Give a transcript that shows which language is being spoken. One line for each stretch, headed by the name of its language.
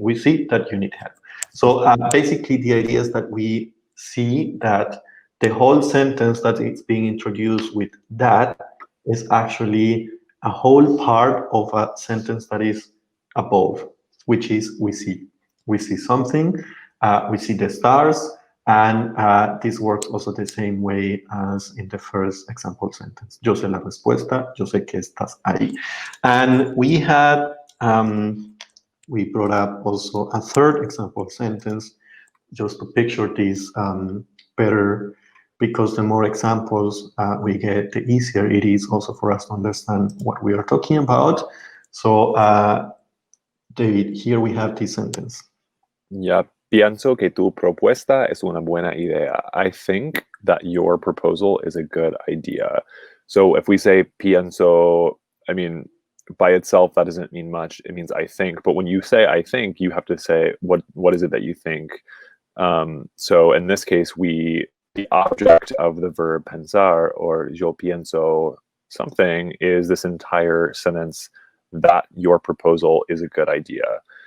English: We see that you need help. So basically the idea is that we see that the whole sentence that is being introduced with that is actually a whole part of a sentence that is above, which is we see. We see something, we see the stars, and this works also the same way as in the first example sentence.
Spanish: Yo sé la respuesta, yo sé que estás ahí.
English: And we had, we brought up also a third example sentence just to picture this better, because the more examples we get, the easier it is also for us to understand what we are talking about. So, David, here we have this sentence.
Spanish: Yeah, pienso que tu propuesta es una buena idea.
English: I think that your proposal is a good idea. So if we say pienso, I mean, by itself, that doesn't mean much. It means I think. But when you say I think, you have to say what is it that you think. So in this case, the object of the verb pensar, or yo pienso something, is this entire sentence that your proposal is a good idea.